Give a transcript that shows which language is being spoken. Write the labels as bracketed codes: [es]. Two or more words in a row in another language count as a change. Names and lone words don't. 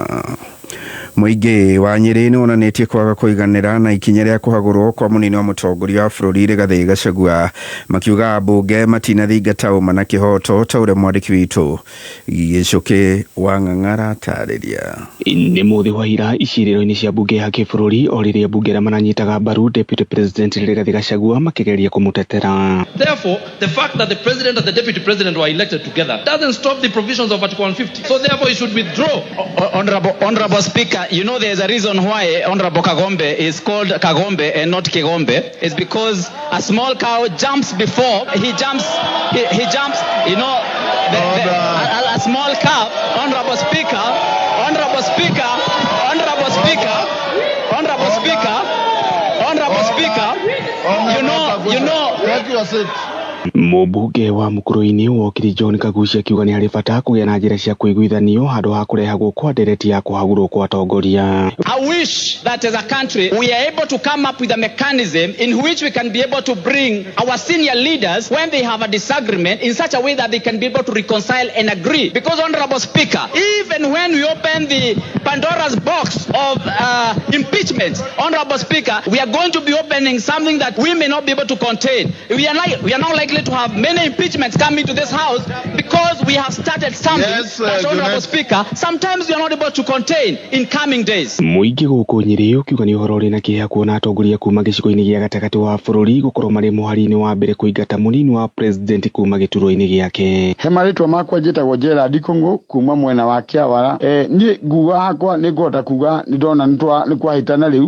[ki] Muingi wa Nyeri nionanetie kwaga kuiganira na ikinya ria kuhagurwo kwa munini wa mutongoria wa bururi Rigathi Gachagua, makiuga Mbunge matinathingata uma na kihoto ta uria mwandiki witu Gicuki wa Ng'ang'ara tariria. Ni muthi wa ira iciriro-ini cia Mbunge ya kibururi o riria Mbunge maranyitaga mbaru [en] Deputy President [ki] Rigathi Gachagua makigeria kumutetera. [en] Therefore, the fact that the President and the Deputy President were elected together doesn't stop the provisions of Article 150. So therefore, he should withdraw. Honorable Speaker, you know there's a reason why Honorable Kagombe is called Kagombe and not Kigombe. It's because a small cow jumps before he jumps. He jumps. You know, a small cow. Honorable Speaker. You know. Take your seat. [ki] Mbunge wa Mukuruini wokiri John Kagucia kiuga ni hari bata kugia na njira cia kuiguithanio handu ha kurehagwo kwa ndereti ya kuhagurwo kwa atongoria. [en] I wish that as a country we are able to come up with a mechanism in which we can be able to bring our senior leaders when they have a disagreement in such a way that they can be able to reconcile and agree. Because Honorable Speaker, even when we open the Pandora's box of impeachment, Honorable Speaker, we are going to be opening something that we may not be able to contain. We are now likely to have many impeachments coming to this house because we have started something that, Honorable Speaker, sometimes we are not able to contain in coming days. [ki] Muingi guku Nyeri ukiuga ni uhoro ri na kiha kuona atongoria kuma gicigo-ini gia gatagati wa bururi gukorwo mari muhari-ini wa mbere kuingata munini wa president kuma gituro-ini giake. He maritwa makwa njitagwo Njera Ndikungu kuma mwena wa Kiawara. Ni nguga hakwa ni ngota kuga ni ndona ni kwahitana riu.